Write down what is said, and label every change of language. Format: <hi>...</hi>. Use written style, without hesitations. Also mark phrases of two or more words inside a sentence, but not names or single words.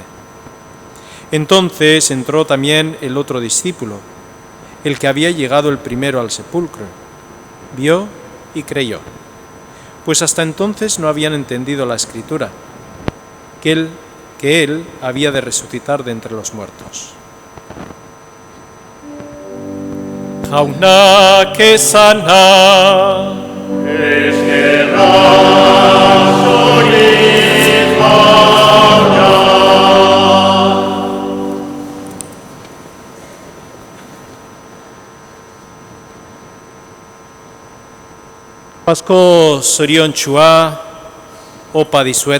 <es>Entonces entró también el otro discípulo, el que había llegado el primero al sepulcro. Vio y creyó, pues hasta entonces no habían entendido la Escritura, que él había de resucitar de entre los muertos.</es> <eu>Jaunak esana. Eskerra zuri jauna. Pasko zoriontsua opa dizuet.</eu>